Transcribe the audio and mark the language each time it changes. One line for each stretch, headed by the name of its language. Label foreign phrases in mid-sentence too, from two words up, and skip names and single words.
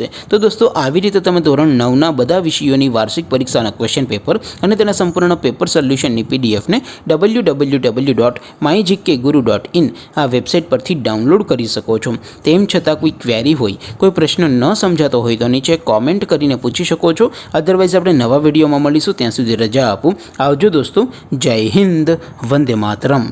Gujarati: તો દોસ્તો આવી રીતે તમે ધોરણ 9 ના બધા વિષયોની વાર્ષિક પરીક્ષાના ક્વેશ્ચન પેપર અને તેના સંપૂર્ણ પેપર સોલ્યુશનની PDF ને www.mygkguru.in આ વેબસાઇટ પરથી ડાઉનલોડ કરી શકો છો। તેમ છતાં કોઈ ક્વેરી હોય, કોઈ પ્રશ્ન ન સમજાતો હોય તો નીચે કૉમેન્ટ કરીને પૂછી શકો છો। અધરવાઇઝ આપણે નવા વિડિયોમાં મળીશું, ત્યાં સુધી રજા આપો। આવજો દોસ્તો। જય હિંદ, વંદે માતરમ।